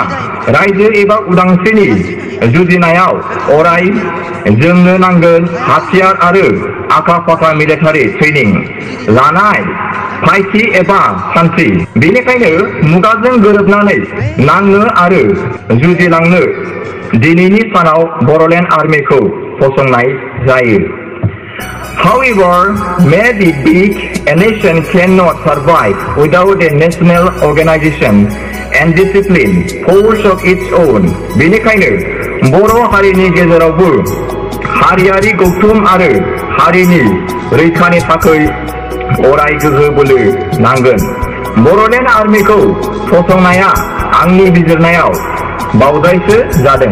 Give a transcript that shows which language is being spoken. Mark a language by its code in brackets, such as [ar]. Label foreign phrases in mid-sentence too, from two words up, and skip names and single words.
[brx] रायजो एबा उदांस्रिनि जुजिनायाव अराय जोंनो नांगोन हाथियार आरो आखा-फाखा [en] military training [brx] लानाय फायखि एबा सान्थ्रि। बेनिखायनो मुगाजों गोरोबनानै नांनो आरो जुजिलांनो दिनैनि सानाव बड'लेण्ड आर्मिखौ फसंनाय जायो। [en] However, may be big, a nation cannot survive without a national organization and discipline, force of its own. [brx] बेनिखायनो बर' हारिनि गेजेरावबो हारियारि गौथुम आरो हारिनि रैखानि थाखाय अराय गोहो बोलो नांगोन। बड'लेण्ड आर्मिखौ फसंनाया आंनि बिजिरनायाव बावजायसो जादों।